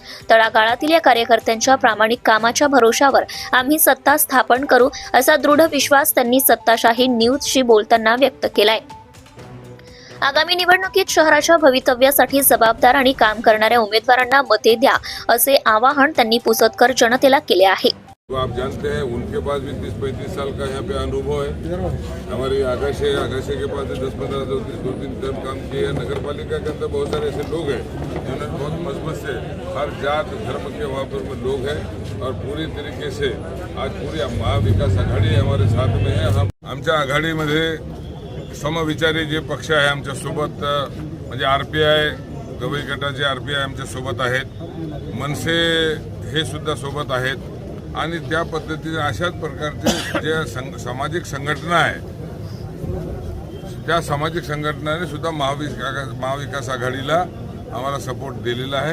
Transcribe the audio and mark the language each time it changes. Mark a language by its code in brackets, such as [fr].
[mr] तळागाळातील या कार्यकर्त्यांच्या प्रामाणिक कामाच्या भरोशावर आम्ही सत्ता स्थापन करू, असा दृढ विश्वास त्यांनी सत्ताशाही न्यूजशी बोलताना व्यक्त केलाय. आगामी निवडणुकीत शहराच्या भवितव्यासाठी जबाबदार आणि काम करणाऱ्या उमेदवारांना मते द्या, असे आवाहन त्यांनी पुसदकर जनतेला केले आहे. [hi] तो आप जानते हैं, उनके पास भी 30-35 साल का यहाँ पे अनुभव है. हमारी आगाशे के पास 10-15 2-3 टर्म काम किए. नगर पालिका के अंदर बहुत सारे ऐसे लोग हैं जिन्होंने बहुत मजबूत से हर जात धर्म के वहाँ पर लोग हैं और पूरी तरीके से आज पूरी महाविकास आघाडी हमारे साथ में है. [mr] हम आमच्या आघाडीमध्ये समविचारी जे पक्ष आहे आमच्या सोबत, म्हणजे RPI, गवई गटाचे RPI आमच्या सोबत आहेत. मनसे हे सुद्धा सोबत आहेत. आणि त्या पद्धतीने अशाच प्रकारचे जे सामाजिक संघटना आहे, त्या सामाजिक संघटनाने सुद्धा महाविकास आघाडीला आम्हाला सपोर्ट दिलेला आहे.